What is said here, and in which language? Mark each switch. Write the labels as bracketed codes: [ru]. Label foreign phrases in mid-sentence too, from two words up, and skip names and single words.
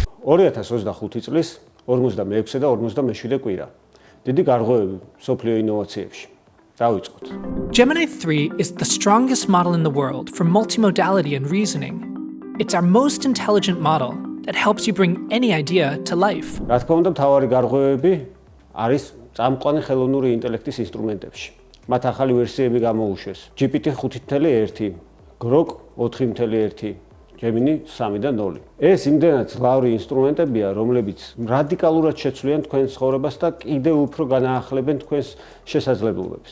[ka] 2025 წლის 46 და 47 კვირა. დიდი გარღვევები მსოფლიო ინოვაციებში. დავიწყოთ. [en] Gemini 3 is the strongest model in the world for multimodality and reasoning. It's our most intelligent model that helps you bring any idea to life. [ka] რა თქმა უნდა, მთავარი გარღვევები არის წამყვანი ხელოვნური ინტელექტის ინსტრუმენტებში. მათ ახალი ვერსიები გამოუშვეს. GPT-5.1, Grok 4.1, Gemini 3 და 0. ეს იმდენად ძლავრი ინსტრუმენტებია, რომლებიც რადიკალურად შეცვლიან თქვენს ცხოვრებას და კიდევ უფრო განაახლებენ თქვენს შესაძლებლობებს.